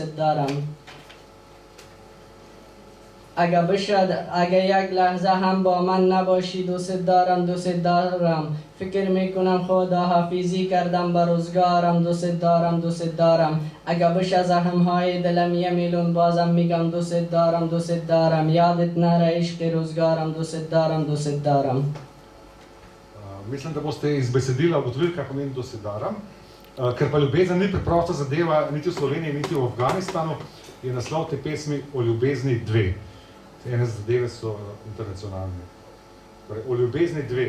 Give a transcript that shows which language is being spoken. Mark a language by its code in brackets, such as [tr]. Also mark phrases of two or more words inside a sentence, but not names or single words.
[fa] اگه یک لحظه هم با من نباشی دوست دارم فکر میکنم خدا حافظی کردم به روزگارم دوست دارم اگه بشه از همهای دلم یه میلیون بازم میگم دوست دارم یادت نره عشق روزگارم دوست دارم [sl] Mislim, da boste iz besedila ugotovili, kaj pomeni [fa] دوست دارم. [sl] Ker pa ljubezen ni preprosta zadeva niti v Sloveniji, niti v Afganistanu, je naslov te pesmi o ljubezni 2. Ene zadeve so internacionalne. Torej, o ljubezni 2.